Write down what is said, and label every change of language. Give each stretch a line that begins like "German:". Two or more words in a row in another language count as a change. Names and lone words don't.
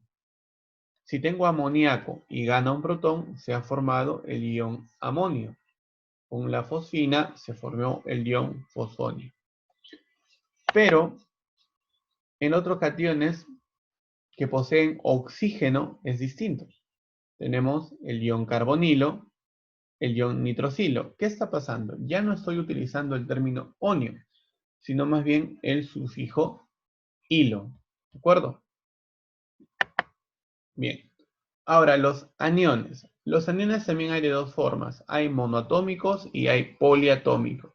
Spanish: Si tengo amoníaco y gana un protón, se ha formado el ion amonio. Con la fosfina se formó el ion fosfonio. Pero en otros cationes que poseen oxígeno es distinto. Tenemos el ion carbonilo, el ion nitrosilo. ¿Qué está pasando? Ya no estoy utilizando el término onio, sino más bien el sufijo hilo. ¿De acuerdo? Bien. Ahora, los aniones. Los aniones también hay de dos formas. Hay monoatómicos y hay poliatómicos.